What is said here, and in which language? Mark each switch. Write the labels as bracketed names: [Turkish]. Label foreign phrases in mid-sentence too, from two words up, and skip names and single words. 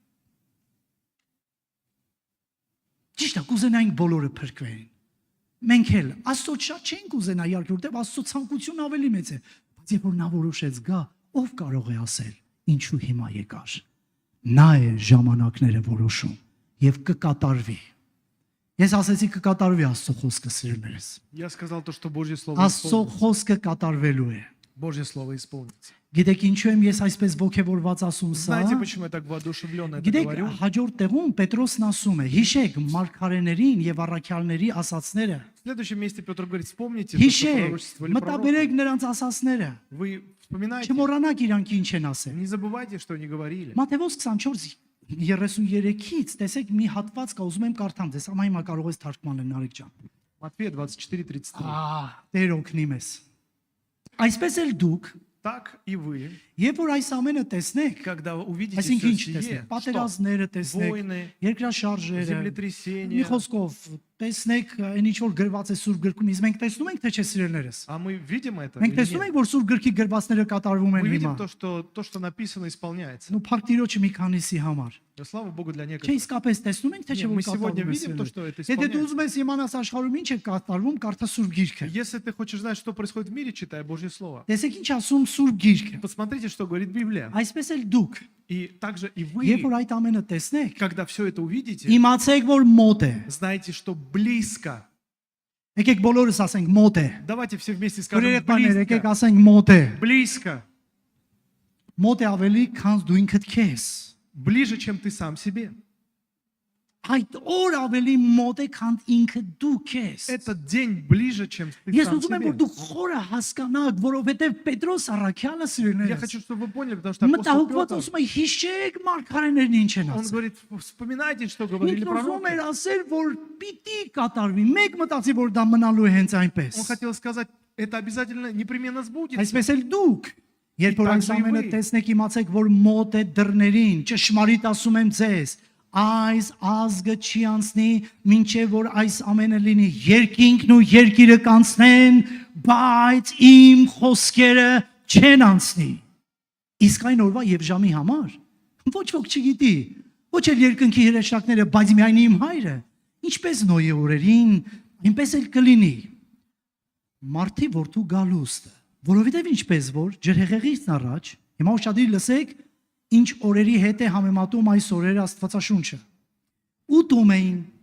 [Armenian] Ճիշտ է, կուզենայինք բոլորը փրկվեն։ Մենք էլ Աստծո շատ չենք ուզենա իհարկե, որտեղ Աստծո ցանկությունը ավելի մեծ է, բայց երբ որ նա որոշեց գա, ով կարող է ասել, ինչու հիմա եկար։ Նա է ժամանակները որոշում եւ կկատարվի։ Ես ասեցի կկատարվի Աստծո խոսքը սիրելիներս։ [Russian] Я сказал то, что Божье Слово [Armenian] Աստծո [Russian] исполнится. [Armenian] խոսքը կատարվելու է։ [Russian] Божье Слово исполнится. [Armenian] Գիտեք ինչու եմ ես այսպես ողջևորված ասում սա։ [Russian] Знаете, почему я так воодушевленно это [Armenian] Գիտեք [Russian] говорю? [Armenian] հաջորդ տեղում Պետրոսն ասում է. հիշեք մարգարեներին եւ առաքյալների ասածները։ [Russian] В следующем месте Петр говорит, вспомните то, что [Armenian] Հիշեք, [Russian] пророчествовали [Armenian] մտաբերեք [Russian] пророки. [Armenian] նրանց ասածները։ [Russian] Вы вспоминайте, [Armenian] Չմոռանաք իրանք ինչ են ասել։ [Russian] не забывайте, что они говорили. [Armenian] Մատթեոս 24:33-ից տեսեք մի հատված կա, ուզում եմ կարդամ ձեզ, ամա հիմա կարող ես թարգմանել Նարեկ ջան։ [Russian] Матфея 24:33. [Armenian] Տեր օգնի մեզ։ Այսպես էլ դուք, [Russian] Так и вы, [Armenian] երբ որ այս ամենը տեսնեք, [Russian] когда вы увидите [Armenian] այսինքն ինչ [Russian] все [Armenian] տեսնեք, [Russian] сие, что [Armenian] պատերազմները տեսնեք, [Russian] войны, [Armenian] երկրաշարժերը, մի [Russian] землетрясения, [Armenian] խոսքով տեսնեք այն ինչ որ գրված է Սուրբ գրքում, իսկ մենք տեսնում ենք թե չէ սիրելիներս։ [Russian] а мы видим это [Armenian] Մենք [Russian] или [Armenian] տեսնում [Russian] нет? [Armenian] ենք որ Սուրբ գրքի գրվածները կատարվում են [Russian] Мы [Armenian] հիմա։ [Russian] видим то, что написано, исполняется. [Armenian] Նու փակ տիրոջը մի քանիսի համար։ [Russian] Но слава Богу для [Armenian] Չէ, [Russian] некоторых. [Armenian] իսկապես տեսնում ենք թե չէ [Russian] Не, [Armenian] որ [Russian] мы сегодня [Armenian] կատարվում է [Russian] видим то, что [Armenian] սիրելիներս։ [Russian] это [Armenian] Եթե դու [Russian] исполняется. [Armenian] ուզում ես իմանաս աշխարհում ինչ է կատարվում, կարդա Սուրբ գիրքը։ [Russian] Если ты хочешь знать, что происходит в мире, читай Божье Слово. [Armenian] Տեսեք ինչ ասում Սուրբ գիրքը։ [Russian] Посмотрите, что говорит Библия. [Armenian] Այսպես էլ դուք, [Russian] И также и [Armenian] երբ որ [Russian] вы, [Armenian] այդ ամենը տեսնեք, [Russian] когда все это увидите, [Armenian] իմացեք որ մոտ է։ [Russian] знаете, что близко. [Armenian] Եկեք բոլորս ասենք մոտ է։ [Russian] Давайте все вместе скажем [Armenian] Գորերեկներ, եկեք [Russian] близко. [Armenian] ասենք մոտ է։ [Russian] Близко. [Armenian] Մոտ է ավելի, քան դու ինքդ քեզ։ [Russian] Ближе, чем ты сам себе. [Armenian] Այդ օր ավելի մոտ է, քան ինքդ դու քեզ։ [Russian] Этот день ближе, чем ты [Armenian] Ես [Russian] сам [Armenian] ուզում եմ որ [Russian] себе. [Armenian] դուք խորը հասկանաք, որովհետև Պետրոս առաքյալը [Russian] Я [Armenian] սիրելիներս։ [Russian] хочу, чтобы вы поняли, потому что апостол [Armenian] Մտահոգված [Russian] Петр, [Armenian] ասում է հիշեք մարգարեներն ինչ են [Russian] он [Armenian] ասել։ [Russian] говорит, вспоминайте, что говорили [Armenian] Ինքն ուզում էր [Russian] пророки. [Armenian] ասել, որ պիտի կատարվի։ Մեկ մտածի, որ դա մնալու է հենց այնպես։ [Russian] Он хотел сказать, это обязательно, непременно сбудется. [Armenian] Այսպես էլ դուք, երբ որ այս Իդանք ամենը զույգ։ տեսնեք, իմացեք, որ մոտ է դռներին, ճշմարիտ ասում եմ ձեզ, այս ազգը չի անցնի, մինչև որ այս ամենը լինի, երկինքն ու երկիրը կանցնեն, բայց իմ խոսքերը չեն անցնի։ Իսկ այն օրվա եւ ժամի համար ոչ ոք չգիտի, ոչ էլ երկնքի հրեշտակները, բայց միայն իմ հայրը, ինչպես Նոյի օրերին, այնպես էլ կլինի։ Մարդի որդու գալուստը, որովհետև ինչպես որ ջրհեղեղից առաջ, հիմա ուշադիր լսեք, ինչ օրերի հետ է համեմատում այս օրերը Աստվածաշունչը։ Ուտում էին,